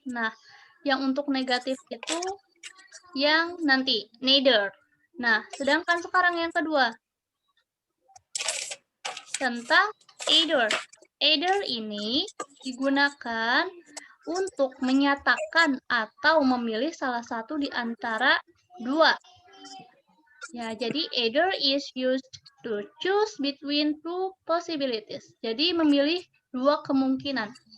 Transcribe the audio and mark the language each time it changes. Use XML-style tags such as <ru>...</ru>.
<id>Nah, yang untuk negatif itu yang nanti, neither. Nah, sedangkan sekarang yang kedua, tentang either. Either ini digunakan untuk menyatakan atau memilih salah satu di antara dua. Ya, jadi</id> <en>either is used to choose between two possibilities.</en> <id>Jadi memilih dua kemungkinan.</id>